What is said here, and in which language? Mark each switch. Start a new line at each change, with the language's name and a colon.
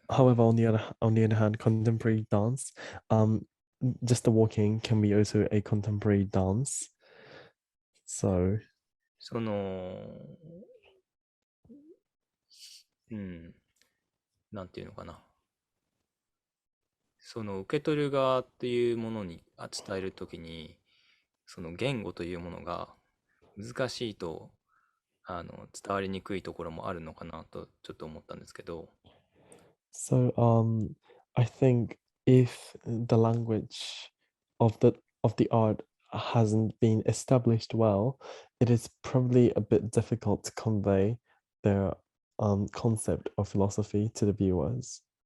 English: however, on the other hand, contemporary dance, um, just the walking can be also a contemporary dance. So
Japanese: その、うん、なんていうのかな。その受け取る側っていうものに伝えるときに、その言語というものが難しいと、伝わりにくいところもあるのかなとちょっと思ったんですけど、
English: So I think if the language of the art hasn't been established well, it is probably a bit difficult to convey the concept of philosophy to the viewers.